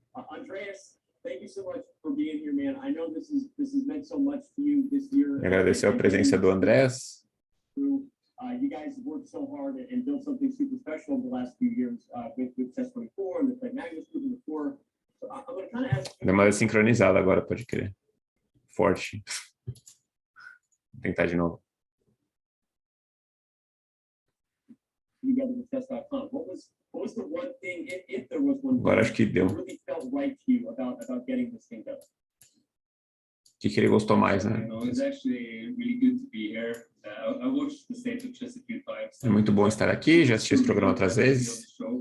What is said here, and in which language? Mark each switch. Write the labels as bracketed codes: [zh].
[en] Andreas, thank you so much for being here, man. I know this has meant so much to you this year. [pt] Agradecer a presença do Andrés. [en] You guys worked so hard and built something super special in the last few years with Chess.24 and the Play Magnus group and the tour. So I'm going to kind of ask. [pt] Deu uma desincronizada agora, pode crer. Forte. Vou tentar de novo. [en] Together with Chess.com. What was the one thing, if there was one [pt] Agora acho que deu. [en] that really felt right to you about getting this thing done? [pt] O que ele gostou mais, né? [en] It's actually really good to be here. I watched the State of Chess a few times. [pt] É muito bom estar aqui, já assisti esse programa outras vezes.